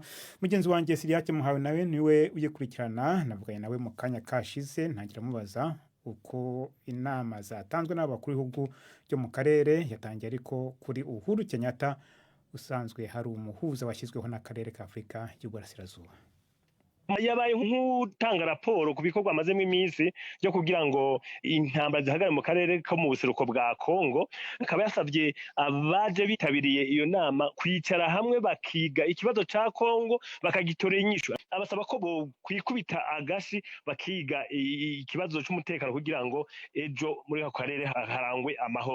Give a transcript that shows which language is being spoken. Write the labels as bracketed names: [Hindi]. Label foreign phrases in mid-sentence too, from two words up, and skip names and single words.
[Kinyarwanda] Mugenzi wanjye Siriake Muhawe nawe niwe uyikurikirana, navuganye nawe mu kanya kashize ntangira mubaza uko inama zatanzwe n'abakuru b'ibihugu byo mu karere yatangiye. Ariko kuri Uhuru Kenyatta usanzwe hari umuhuza washyizweho n'akarere ka Afurika y'Uburasirazuba, yabaye nk'utanga raporo ku bikorwa amazemo iminsi byo kugira ngo intambara zihagarare mu karere ko mu buseruko bwa Kongo. [Rundi] Akaba yasabye abaje bitabiriye iyo nama kwicara hamwe bakiga ikibazo ca Kongo bakagitorera inyishu. Abasaba ko bo kwikubita agashi bakiga ikibazo cy'umutekano kugira ngo ejo muri ako karere harangwe amahoro.